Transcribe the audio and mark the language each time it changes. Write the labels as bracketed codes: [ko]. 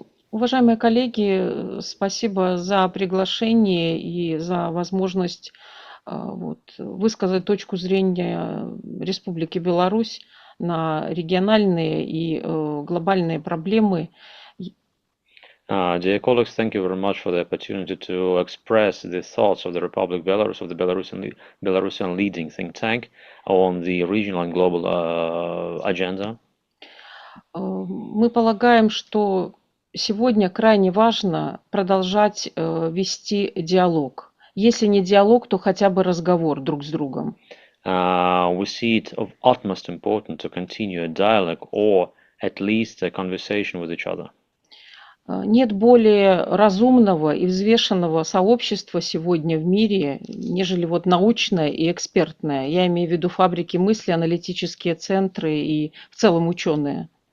[ru] Уважаемые коллеги, спасибо за приглашение и за возможность высказать точку зрения Республики Беларусь на региональные и глобальные проблемы. [en] Dear colleagues, thank you very much for the opportunity to express the thoughts of the Republic Belarus, of the Belarusian leading think tank on the regional and global agenda. [ru] Мы полагаем, что сегодня крайне важно продолжать вести диалог. Если не диалог, то хотя бы разговор друг с другом. [en] We see it of utmost importance to continue a dialogue or at least a conversation with each other. [ru] Нет более разумного и взвешенного сообщества сегодня в мире, нежели научное и экспертное. Я имею в виду фабрики мысли, аналитические центры и в целом ученые.